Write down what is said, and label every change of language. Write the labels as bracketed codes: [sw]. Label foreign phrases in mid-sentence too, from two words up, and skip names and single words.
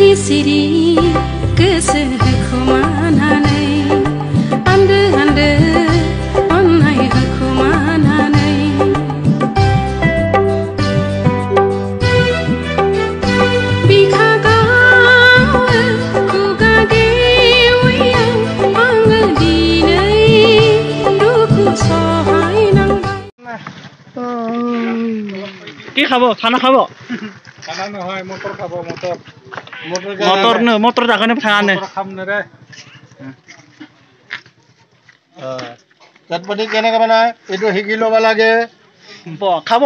[brx] सिरि गोसो होखुमानानै आन्दो आन्दो अननाय होखुमानानै बिखा गावो खुगा गेवैयाव आङो दिनै दुखु सहायनांबाय। [as] কি খাব খানা খাব খানা নহয় মটৰ খাব মটৰ মটৰ জাগানে খানা খাম নে চটপটি কেনেকে বনায় এইটো শিকি ল'ব লাগে খাব